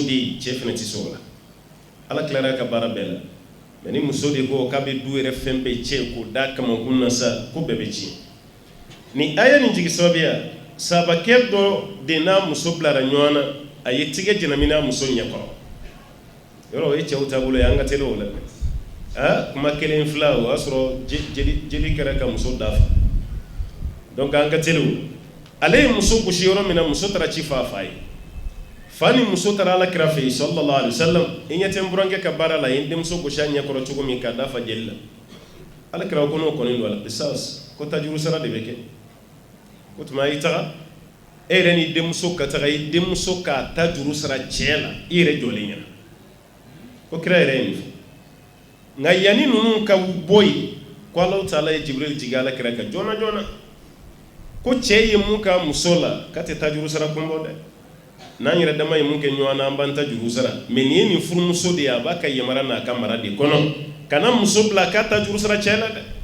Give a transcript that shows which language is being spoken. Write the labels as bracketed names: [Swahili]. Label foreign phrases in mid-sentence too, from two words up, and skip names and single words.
[Bambara] de ye cɛ fana tɛ sɔn o la ala tilara ka baara bɛɛ la mais ni muso de ko k'a bɛ du yɛrɛ fɛn bɛɛ cɛ k'o da kamakun na sa ko bɛɛ bɛ tiɲɛ ni aya nin jigi sababuya sabakɛ dɔ de n'a muso bilara ɲɔgɔn na a ye tigɛ jɛnɛmi n'a muso ɲɛkɔrɔ yɔrɔ o ye cɛw taabolo ye an ka teli o la kuma kelen fila o y'a sɔrɔ jeli kɛra ka muso dafa donc an ka teli o ale ye muso gosi yɔrɔ min na muso taara ci fa fa ye fa ni muso taara ala kira fɛ yen [Arabic] صلى الله عليه [Bambara] wasallam i ɲɛ tɛ n burankɛ ka baara la i ye denmuso gosi a ɲɛkɔrɔ cogo min k'a dafa jeli la ala kira ko n'o kɔni don a la bisas ko tajuru sara de bɛ kɛ o tuma i taga e yɛrɛ ni denmuso ka taga i denmuso k'a ta juru sara cɛ la i yɛrɛ jɔlen ɲɛna ko kira yɛrɛ ye nin fɔ nka yanni ninnu ka bɔ yen ko Alahu Taala ye Jibril jigin ala kira kan joona joona ko cɛ ye mun k'a muso la k'a tɛ taa juru sara kun bɔ dɛ n'an yɛrɛ dama ye mun kɛ ɲɔgɔn na an b'an ta juru sara mais nin ye nin furumuso de ye a b'a ka yamara n'a ka mara de kɔnɔ kana muso bila k'a ta juru sara cɛ la dɛ